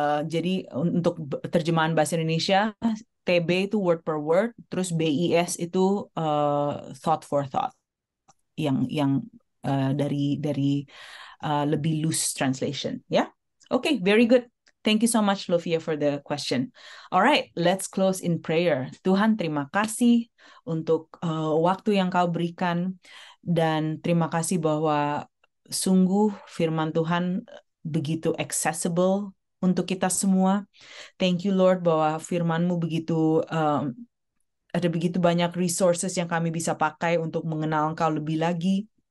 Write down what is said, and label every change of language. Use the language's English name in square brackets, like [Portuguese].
[Indonesian] Jadi untuk terjemahan bahasa Indonesia, TB itu word per word, terus BIS itu thought for thought, yang dari lebih loose translation. [English] Ya, okay, very good. Thank you so much, Lovia, for the question. All right, let's close in prayer. [Indonesian] Tuhan, terima kasih untuk waktu yang Kau berikan, dan terima kasih bahwa sungguh firman Tuhan begitu accessible untuk kita semua. [English] Thank you, Lord, [Indonesian] bahwa firman-Mu begitu ada begitu banyak resources yang kami bisa pakai untuk mengenal Engkau lebih lagi.